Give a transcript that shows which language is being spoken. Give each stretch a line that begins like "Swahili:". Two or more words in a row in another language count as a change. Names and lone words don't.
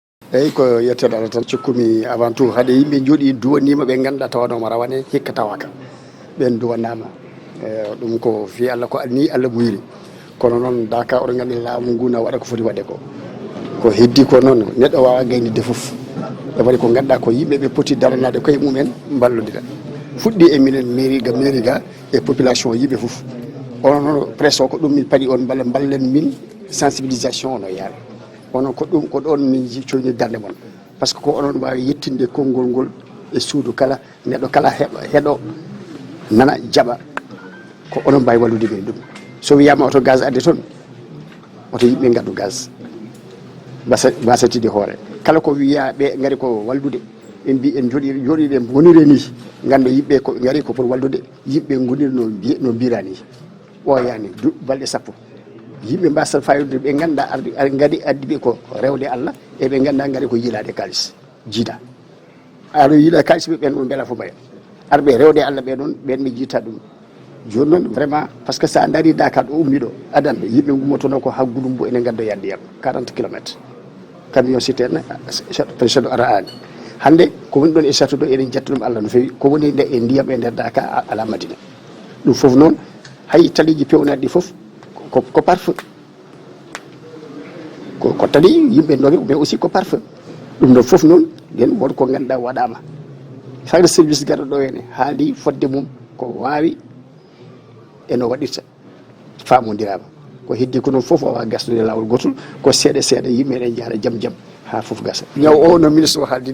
Fula: eyyi ko yettere Allah tan cikkumi
French: avant tout
Fula: haade yimɓe jooɗi duwanima ɓe ganduɗa tawanoma rawane hikka tawaka ɓen duwannama ɗum ko fi Allah ko ni Allah muyri kono noon daka oɗo gandi laamu ngu na waɗa ko foti waɗe ko heddi ko noon neɗɗo wawa gaynide foof e waɗi ko ganduɗa ko yimɓeɓe poti daranade koye mumen ballodira fuɗɗi e minen mairie ga e population yimɓe foof onon noon presse o ko ɗum min paɗi on balla ballen min sensibilisation no yaara onon ko ɗum ko ɗon min coyni darde mon
French: par ce que
Fula: ko onon wawi yettinde konngol ngol e suudu kala neɗɗo kala heɗo nana jaɓa ko onon mbawi wallude ɓe ɗum so wiyama oto gaz adde toon oto yimɓe gaddu gaz basatide hoore kala ko wiya ɓe gari ko wallude en mbi en jooɗiɗe gonire ni ganda yimɓe ko gari ko pour wallude yimɓe goniri no mbirani o yani balɗe sappo yimɓe mbasa fayude ɓe ganduɗa gadi addi ɓe ko rewde Allah e ɓe ganduɗa gari ko yiilade kalis jiida aɗa yiila kalis ɓe ɓen ɗum beela fo mbaya arɓe rewde Allah ɓe ɗon ɓen ɓe jiita ɗum joni noon
French: vraiment par ce que
Fula: sa daari Dakar ɗo ummiɗo adande yimɓe gummotono ko ha Gouloumbou ene gaddo yadde yam 40
French: kilométres camion citerne
Fula: précédo ara ani hande ko woni ɗon e château ɗo eɗen jetta ɗum Allah no fewi ko woni nde e ndiyam e nder Dakar ala Madina ɗum foof noon hay taliji pewnaɗi ɗi foof ko parfum ko tali yimɓe doge
French: mais aussi
Fula: ko parfum ɗum ɗon foof noon nden won ko ganduɗa waɗama sagde service garɗo ɗo henne haali fodde mum ko wawi eno waɗirta famodirama ko heddi ko noon foof wawa gasnude lawol gotol ko seeɗa seeɗa yimɓe ɗen jaara jaam jaam ha foof gasa ñaw o no ministre o haaldi